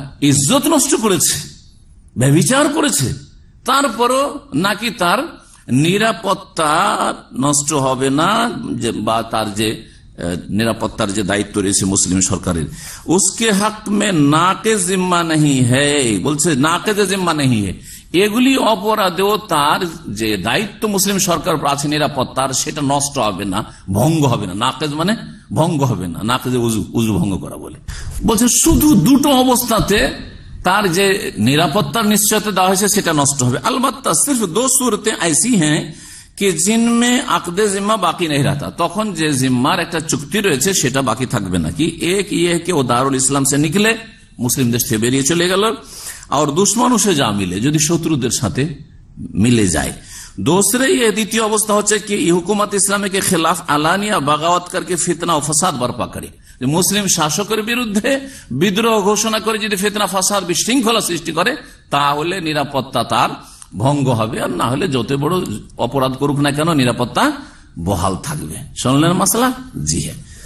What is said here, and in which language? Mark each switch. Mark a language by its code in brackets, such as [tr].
[bn] ইজ্জত নষ্ট করেছে, ব্যভিচার করেছে, তারপরও নাকি তার নিরাপত্তা নষ্ট হবে না, বা তার যে নিরাপত্তার যে দায়িত্ব রয়েছে মুসলিম সরকারের, [hi] উসকে হক মে নাকে জিম্মা নেই হ্যায়, [bn] বলছে নাকে যে জিম্মা নেই হ্যায়, এগুলি অপরাধেও তার যে দায়িত্ব মুসলিম সরকার আছে নিরাপত্তার সেটা নষ্ট হবে না, ভঙ্গ হবে না। নাকেজ মানে ভঙ্গ হবে না, নাকেজে উজু ভঙ্গ করা বলে। বলছে শুধু দুটো অবস্থাতে তার যে নিরাপত্তার নিশ্চয়তা দেওয়া হয়েছে সেটা নষ্ট হবে। [hi] अलबत्ता सिर्फ दो सूरतें ऐसी हैं कि जिनमें अक़दे जिम्मा बाकी नहीं रहता, [bn] তখন যে জিম্মার একটা চুক্তি রয়েছে সেটা বাকি থাকবে না। [hi] কি एक ये कि वो दारुल इस्लाम से निकले, [bn] মুসলিম দেশ থেকে বেরিয়ে চলে গেল, [hi] और दुश्मनों से जा मिले, [bn] যদি শত্রুদের সাথে মিলে যায়। [hi] दूसरे ये [bn] দ্বিতীয় অবস্থা হচ্ছে [hi] कि हुकूमत इस्लामी के खिलाफ आलानिया बगावत करके फितना और फसाद बर्पा करे, [bn] মুসলিম শাসকের বিরুদ্ধে বিদ্রোহ ঘোষণা করে যদি ফিতনা ফাসাদ বিশৃঙ্খলা সৃষ্টি করে তাহলে নিরাপত্তা তার ভঙ্গ হবে, আর না হলে যত বড় অপরাধ করুক না কেন নিরাপত্তা বহাল থাকবে। শুনলেন মাসলা? জি হ্যাঁ।